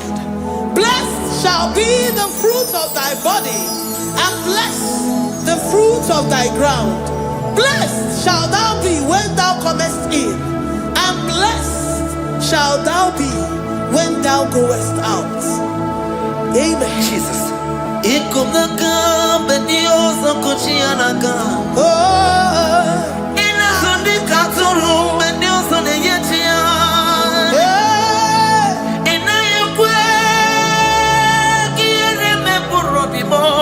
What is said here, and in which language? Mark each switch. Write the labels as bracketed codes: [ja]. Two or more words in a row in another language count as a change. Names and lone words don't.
[en] Blessed shall be the fruit of thy body, and blessed the fruit of thy ground. Blessed shalt thou be when thou comest in, and blessed shalt thou be when thou goest out. Amen. Jesus. Ikumaka bedioso kuchianaka. Oh, Inazundi katuru bedioso neyechia. Inayekwe kiereme burobimo.